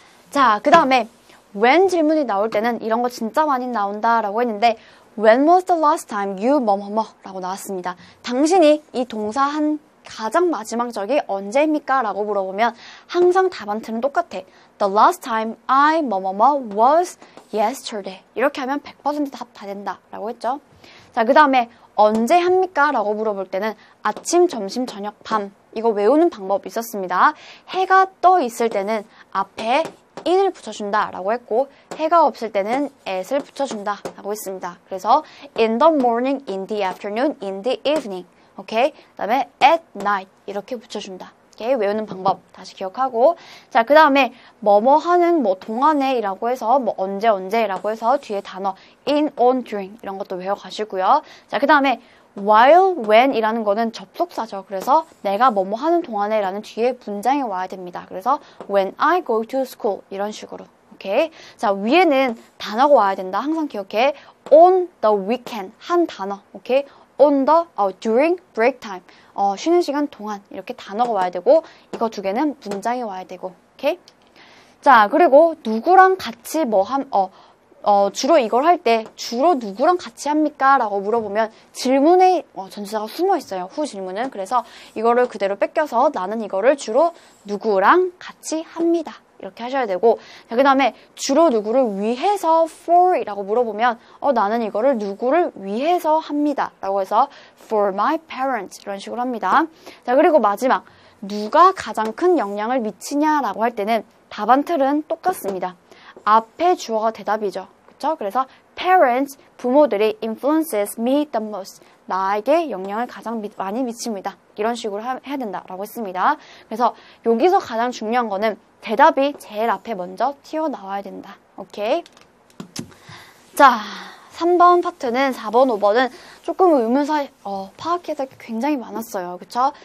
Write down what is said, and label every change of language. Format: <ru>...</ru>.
<ko>자, 그 다음에 when 질문이 나올 때는 이런 거 진짜 많이 나온다 라고 했는데 when was the last time you 뭐뭐뭐 라고 나왔습니다. 당신이 이 동사 한 가장 마지막 적이 언제입니까? 라고 물어보면 항상 답안트는 똑같아.</ko> <en>The last time I 뭐뭐뭐 was yesterday.</en> <ko>이렇게 하면 100% 답 다 된다 라고 했죠. 자, 그 다음에 언제 합니까? 라고 물어볼 때는 아침, 점심, 저녁, 밤. 이거 외우는 방법이 있었습니다. 해가 떠 있을 때는 앞에 in을 붙여준다 라고 했고 해가 없을 때는 at을 붙여준다 라고 했습니다.</ko> <en>그래서 in the morning, in the afternoon, in the evening.</en> <ko>오케이? 그 다음에 at night 이렇게 붙여준다. 오케이? 외우는 방법 다시 기억하고 자, 그 다음에 뭐뭐 하는 뭐 동안에라고 해서 뭐 언제라고 해서 뒤에 단어 in, on, during 이런 것도 외워가시고요. 자, 그 다음에 while, when 이라는 거는 접속사죠. 그래서 내가 뭐뭐 하는 동안에 라는 뒤에 문장이 와야 됩니다. 그래서 when I go to school 이런 식으로. 오케이? 자, 위에는 단어가 와야 된다. 항상 기억해.</ko> <en>on the weekend 한 단어.</en> <ko>오케이?</ko> <en>on the, during break time.</en> <ko>쉬는 시간 동안 이렇게 단어가 와야 되고 이거 두 개는 문장이 와야 되고. 오케이? 자, 그리고 누구랑 같이 주로 이걸 할 때 주로 누구랑 같이 합니까? 라고 물어보면 질문에 전치사가 숨어 있어요. 후 질문은. 그래서 이거를 그대로 뺏겨서 나는 이거를 주로 누구랑 같이 합니다. 이렇게 하셔야 되고 자, 그 다음에 주로 누구를 위해서 for 이라고 물어보면 나는 이거를 누구를 위해서 합니다. 라고 해서 for my parents 이런 식으로 합니다. 자, 그리고 마지막 누가 가장 큰 영향을 미치냐라고 할 때는 답안 틀은 똑같습니다. 앞에 주어가 대답이죠. 그렇죠?</ko> <en>그래서 parents, 부모들이 influences me the most.</en> <ko>나에게 영향을 가장 많이 미칩니다. 이런 식으로 해야 된다라고 했습니다. 그래서 여기서 가장 중요한 거는 대답이 제일 앞에 먼저 튀어나와야 된다. 오케이? 자, 3번 파트는 4번, 5번은 조금 의문사 파악해야 될 게 굉장히 많았어요. 그쵸?</ko>